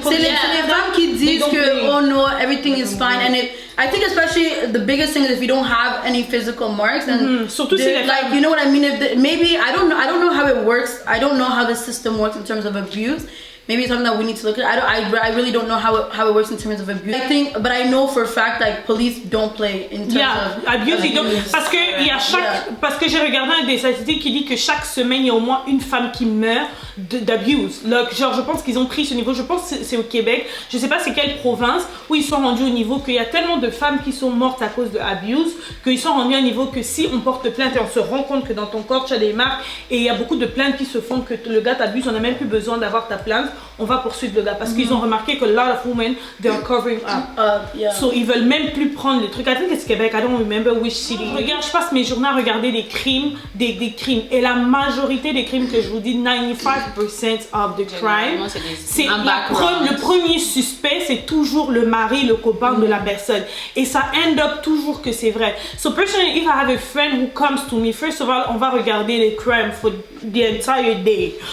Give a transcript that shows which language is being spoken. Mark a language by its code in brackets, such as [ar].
[en] C'est les femmes qui disent que oh no, everything is fine, and I think especially the biggest thing is if you don't have any physical marks, and [fr] surtout si [en] like, you know what I mean. Maybe I don't know how it works. I don't know how the system works in terms of abuse. maybe it's something that we need to look at. I really don't know how it works in terms of abuse. But I know for a fact like police don't play in terms of abuse. [fr] Parce que il y a parce que j'ai regardé des statistiques qui dit que chaque semaine il y a au moins une femme qui meurt d'abuse. Genre je pense qu'ils ont pris ce niveau. Je pense que c'est au Québec. Je sais pas c'est quelle province où ils sont rendus au niveau qu'il y a tellement de femmes qui sont mortes à cause de abuse qu'ils sont rendus à un niveau que si on porte plainte et on se rend compte que dans ton corps tu as des marques et il y a beaucoup de plaintes qui se font que le gars t'abuse, on n'a même plus besoin d'avoir ta plainte, on va poursuivre le gars parce qu'ils ont remarqué que a lot of women they are covering up. [en] So ils veulent même plus prendre les trucs. I think it's Québec, I don't remember which city. [fr] Regarde, je passe mes journées à regarder des crimes et la majorité des crimes que je vous dis, 95% of the crime, c'est le premier suspect, c'est toujours le mari, le copain de la personne et ça end up toujours que c'est vrai. [en] So personally, if I have a friend who comes to me, first of all, on va regarder les crimes for the entire day.